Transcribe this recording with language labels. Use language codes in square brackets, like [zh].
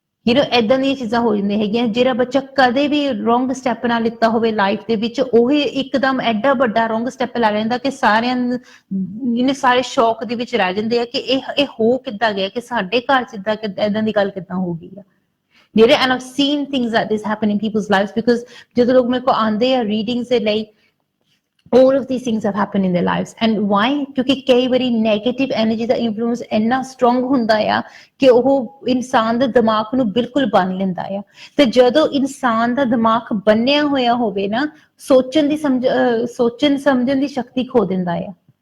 [pa] ਏਦਾਂ ਦੀਆਂ ਚੀਜ਼ਾਂ ਹੋ ਜਾਂਦੀਆਂ ਹੈਗੀਆਂ. ਜਿਹੜਾ ਬੱਚਾ ਕਦੇ ਵੀ ਰੋਂਗ ਸਟੈਪ ਨਾ ਲਿੱਤਾ ਹੋਵੇ ਲਾਈਫ ਦੇ ਵਿੱਚ, ਉਹੀ ਇੱਕਦਮ ਐਡਾ ਵੱਡਾ ਰੋਂਗ ਸਟੈਪ ਲੈ ਲੈਂਦਾ ਕਿ ਸਾਰੇ ਸ਼ੌਕ ਦੇ ਵਿੱਚ ਰਹਿ ਜਾਂਦੇ ਆ ਕਿ ਇਹ ਹੋ ਕਿੱਦਾਂ ਗਿਆ, ਕਿ ਸਾਡੇ ਘਰ ਚ ਏਦਾਂ ਦੀ ਗੱਲ ਕਿੱਦਾਂ ਹੋ ਗਈ ਆ. [en] And I've seen things like this happen in people's lives because [pa] ਜਦੋਂ ਲੋਕ ਮੇਰੇ ਕੋਲ ਆਉਂਦੇ ਆ ਰੀਡਿੰਗਸ ਦੇ ਲਈ, [en] all of these things have happened in their lives. And why? [pa] ਕਿਉਂਕਿ ਕਈ ਵਾਰੀ ਨੈਗੇਟਿਵ ਐਨਰਜੀ ਦਾ ਇਨਫਲੂਐਂਸ ਇੰਨਾ ਸਟਰੋਂਗ ਹੁੰਦਾ ਆ ਕਿ ਉਹ ਇਨਸਾਨ ਦੇ ਦਿਮਾਗ ਨੂੰ ਬਿਲਕੁਲ ਬੰਨ ਲੈਂਦਾ ਆ. ਤੇ ਜਦੋਂ ਇਨਸਾਨ ਦਾ ਦਿਮਾਗ ਬੰਨਿਆ ਹੋਇਆ ਹੋਵੇ ਨਾ, ਸੋਚਣ ਸਮਝਣ ਦੀ ਸ਼ਕਤੀ ਖੋ ਦਿੰਦਾ ਆ.